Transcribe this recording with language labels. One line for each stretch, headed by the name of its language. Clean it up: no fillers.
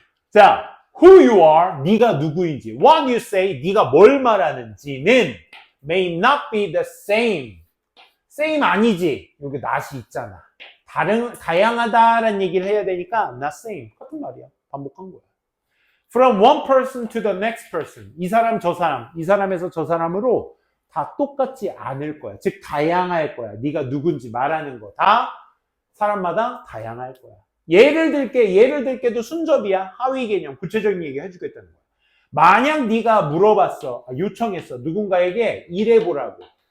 English: 자, who you are,
Korean: 네가 누구인지,
English: what you say,
Korean: 네가 뭘 말하는지는
English: may not be the same.
Korean: same 아니지. 여기 not이 있잖아. 다양하다라는 얘기를 해야 되니까
English: not same.
Korean: 같은 말이야. 반복한 거야.
English: From one person to the next person.
Korean: 이 사람, 저 사람, 이 사람에서 저 사람으로 다 똑같지 않을 거야. 즉, 다양할 거야. 네가 누군지 말하는 거 다 사람마다 다양할 거야. 예를 들게도 순접이야. 하위 개념, 구체적인 얘기 해주겠다는 거야. 만약 네가 물어봤어, 요청했어, 누군가에게 일해보라고.